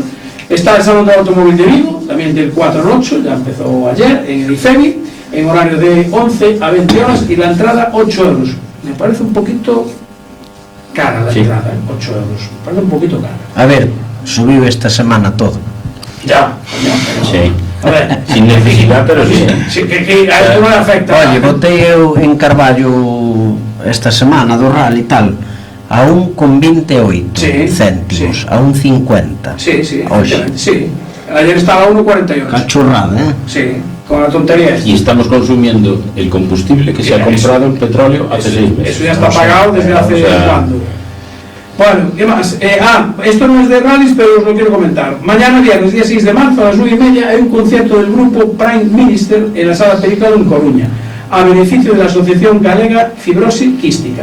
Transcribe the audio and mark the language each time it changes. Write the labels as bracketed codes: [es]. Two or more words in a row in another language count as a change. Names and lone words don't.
[es] Está el Salón del Automóvil de Vigo, también del 4 al 8, ya empezó ayer, en el IFEBI, en horario de 11 a 20 horas y la entrada 8 euros. Me parece un poquito cara la entrada, 8 euros. Me parece un poquito cara. [gl] A ver, subiu esta semana todo. [es] Ya, sí. A ver, sin necesidad, pero sí. Sí, que a esto no le afecta. [gl] Oye, botei eu en Carballo esta semana do rally e tal a 1,28 céntimos, a 1,50. [es] Sí, [gl] Oxe. [es] sí. Ayer estaba a 1,48. Cachorrada, ¿eh? Sí, con la tontería esta. Y estamos consumiendo el combustible que se ha comprado el petróleo hace 6 meses. Eso ya está pagado desde hace cuándo. Bueno, ¿qué más? Esto no es de rallies, pero os lo quiero comentar. Mañana, viernes, día 6 de marzo, a las 9:30, hay un concierto del grupo Prime Minister en la Sala Pericado en Coruña, a beneficio de la Asociación Galega Fibrosis Quística.